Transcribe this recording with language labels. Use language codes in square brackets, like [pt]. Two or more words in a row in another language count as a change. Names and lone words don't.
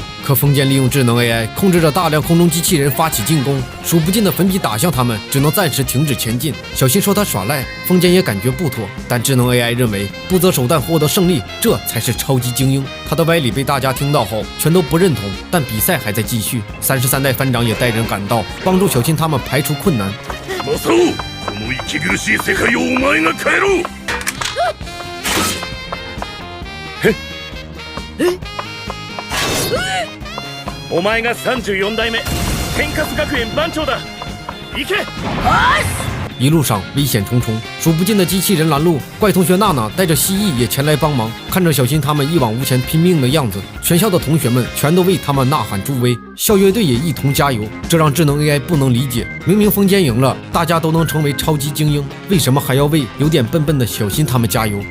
[zh] 可风间利用智能 AI 控制着大量空中机器人发起进攻，数不尽的粉笔打向他们，只能暂时停止前进。小新说他耍赖，风间也感觉不妥，但智能 AI 认为不择手段获得胜利，这才是超级精英。他的歪理被大家听到后全都不认同，但比赛还在继续。33代班长也带人赶到，帮助小新他们排除困难。 [ja] マサオ、この息苦しい世界をお前が変えろ。お前が34代目天カス学園番長だ。行け。 [zh] 一路上危险重重，数不尽的机器人拦路。怪同学娜娜带着蜥蜴也前来帮忙。看着小新他们一往无前拼命的样子，全校的同学们全都为他们呐喊助威，校乐队也一同加油。这让智能 AI 不能理解，明明风间赢了，大家都能成为超级精英，为什么还要为有点笨笨的小新他们加油？